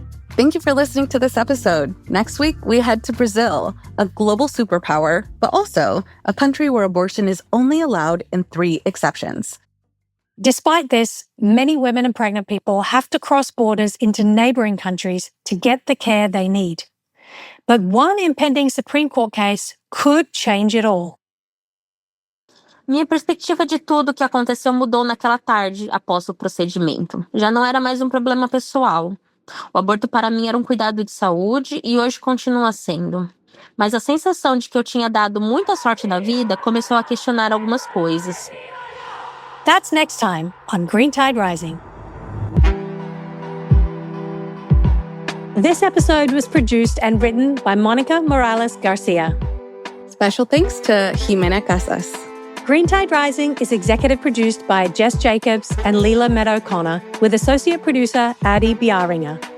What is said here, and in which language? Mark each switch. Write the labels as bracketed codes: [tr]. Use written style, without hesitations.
[en] Thank you for listening to this episode. Next week, we head to Brazil, a global superpower, but also a country where abortion is only allowed in 3 exceptions. Despite this, many women and pregnant people have to cross borders into neighboring countries to get the care they need. But one impending Supreme Court case could change it all. [pt] Minha perspectiva de tudo que aconteceu mudou naquela tarde após o procedimento. Já não era mais um problema pessoal. O aborto para mim era um cuidado de saúde e hoje continua sendo. Mas a sensação de que eu tinha dado muita sorte na vida começou a questionar algumas coisas. [en] That's next time on Green Tide Rising. This episode was produced and written by Monica Morales Garcia. Special thanks to Jimena Casas. Green Tide Rising is executive produced by Jess Jacobs and Leela Meadow-Connor, with associate producer Adi Biaringer.